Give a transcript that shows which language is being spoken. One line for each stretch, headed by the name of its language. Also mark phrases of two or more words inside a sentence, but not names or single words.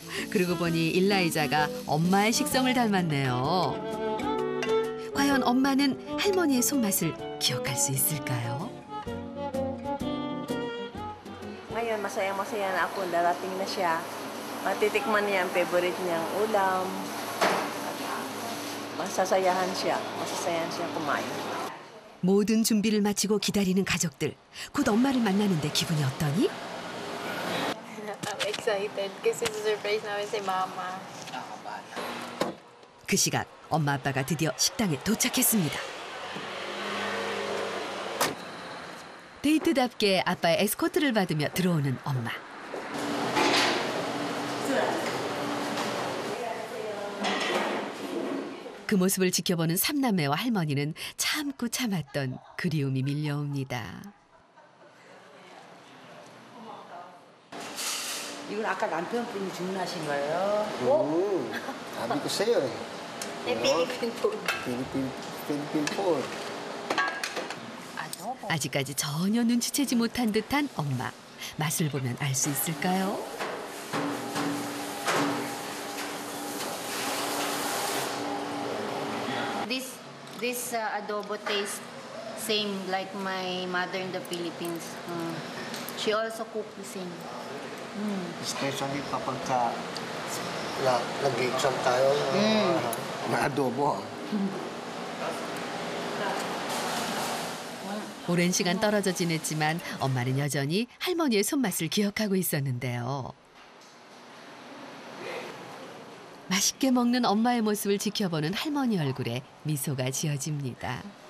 Korean: 그러고 보니 일라이자가 엄마의 식성을 닮았네요. 과연 엄마는 할머니의 손맛을 기억할 수 있을까요?
Filipino: Ngayon, masayang-masaya na ako. Darating na siya. Matitikman niya ang favorite niyang ulam. Masasayahan siya kumain.
Korean: 모든 준비를 마치고 기다리는 가족들. 곧 엄마를 만나는데 기분이 어떠니?
English: I'm excited
Filipino: kasi surprise namin si Mama.
Korean: 그 시각 엄마 아빠가 드디어 식당에 도착했습니다. 데이트답게 아빠의 에스코트를 받으며 들어오는 엄마. 그 모습을 지켜보는 삼남매와 할머니는 참고 참았던 그리움이 밀려옵니다. 이건 아까 남편분이 주문하신 거예요?
Filipino: Sabi ko sa'yo eh.
English: Philippine food. Philippine food.
Korean: 아직까지 전혀 눈치채지 못한 듯한 엄마. 맛을 보면 알 수 있을까요?
English: This adobo tastes same like my mother in the Philippines. She also cooked the same.
Filipino: Especially kapag nag-exam tayo, may adobo.
Korean: 오랜 시간 떨어져 지냈지만 엄마는 여전히 할머니의 손맛을 기억하고 있었는데요. 맛있게 먹는 엄마의 모습을 지켜보는 할머니 얼굴에 미소가 지어집니다.